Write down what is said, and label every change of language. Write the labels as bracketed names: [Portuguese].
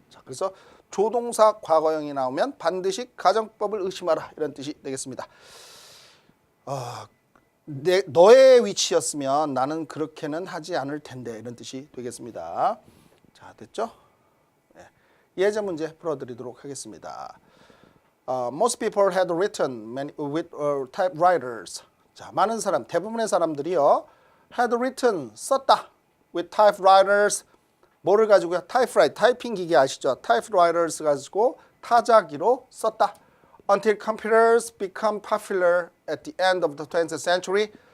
[Korean] 자, 그래서 조동사 과거형이 나오면 반드시 가정법을 의심하라 이런 뜻이 되겠습니다. 너의 위치였으면 나는 그렇게는 하지 않을 텐데 이런 뜻이 되겠습니다. 자, 됐죠? 네. 예제 문제 풀어드리도록 하겠습니다. [English] Most people had written with typewriters. [Korean] 자, 많은 사람, 대부분의 사람들이요, [English] had written [Korean] 썼다 [English] with typewriters. [Korean] 뭐를 가지고요? 타이핑 기계 아시죠? typewriters 가지고 타자기로 썼다. [English] Until computers become popular at the end of the 20th century.